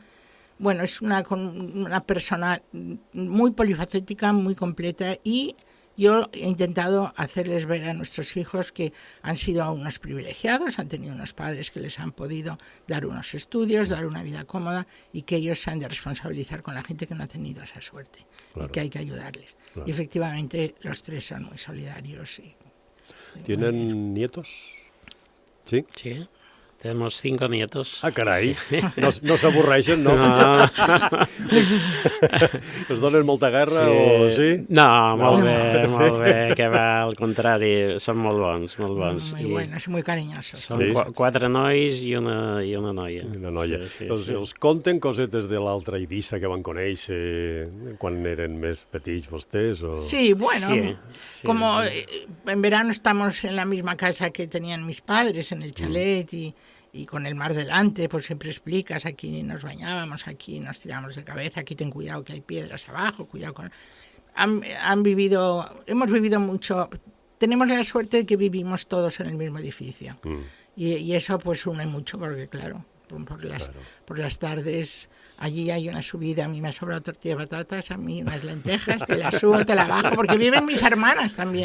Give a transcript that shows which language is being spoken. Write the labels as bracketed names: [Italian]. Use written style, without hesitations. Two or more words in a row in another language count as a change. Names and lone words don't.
[Spanish] Bueno, es una persona muy polifacética, muy completa y yo he intentado hacerles ver a nuestros hijos que han sido unos privilegiados, han tenido unos padres que les han podido dar unos estudios, dar una vida cómoda, y que ellos se han de responsabilizar con la gente que no ha tenido esa suerte, y que hay que ayudarles. Y efectivamente los 3 son muy solidarios. ¿Tienen nietos? ¿Sí? Sí. Tenemos 5 nietos. [Catalan] Ah, carai, no s'avorreixen, no? Us donen molta guerra o sí? No, molt bé, que va, al contrari, són molt bons, molt bons. [Spanish] Muy buenos, muy cariñosos. [Catalan] Són 4 nois i una noia. Una noia. Els conten cosetes de l'altra Eivissa que van conèixer quan eren més petits vostès? O... [Spanish] Sí, bueno, como en verano estamos en la misma casa que tenían mis padres, en el chalet, y con el mar delante, pues siempre explicas, aquí nos bañábamos, aquí nos tiramos de cabeza, aquí ten cuidado que hay piedras abajo, cuidado con... hemos vivido mucho, tenemos la suerte de que vivimos todos en el mismo edificio, y eso pues une mucho, porque claro, por las tardes allí hay una subida, a mí me ha sobrado tortilla de patatas, a mí unas lentejas, te las subo, te las bajo, porque viven mis hermanas también.